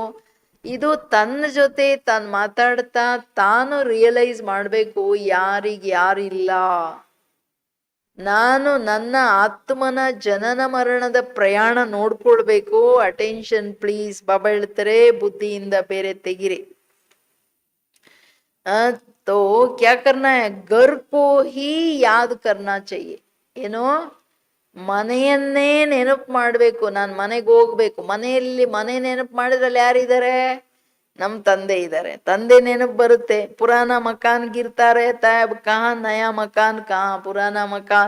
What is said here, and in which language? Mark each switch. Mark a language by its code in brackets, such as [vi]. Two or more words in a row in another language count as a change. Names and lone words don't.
[kn] ಇದು ತನ್ನ ಜೊತೆ ತಾನು ಮಾತಾಡ್ತಾ ತಾನು ರಿಯಲೈಸ್ ಮಾಡಬೇಕು, ಯಾರಿಲ್ಲ. ನಾನು ನನ್ನ ಆತ್ಮನ ಜನನ ಮರಣದ ಪ್ರಯಾಣ ನೋಡ್ಕೊಳ್ಬೇಕು. [en] attention please. [kn] ಬಾಬಾ ಹೇಳ್ತಾರೆ, ಬುದ್ಧಿಯಿಂದ ಬೇರೆ ತೆಗಿರಿ. [hi] तो क्या करना है, घर को ही याद करना चाहिए. [kn] ಏನೋ ಮನೆಯನ್ನೇ ನೆನಪು ಮಾಡ್ಬೇಕು. ನಾನು ಮನೆಗೆ ಹೋಗ್ಬೇಕು. ಮನೆ ನೆನಪು ಮಾಡಿದ್ರಲ್ಲಿ ಯಾರಿದ್ದಾರೆ? ನಮ್ ತಂದೆ ಇದ್ದಾರೆ. ತಂದೆ ನೆನಪು ಬರುತ್ತೆ. [hi] पुराना मकान गिरते तब कहाँ नया मकान कहाँ पुराना मकान.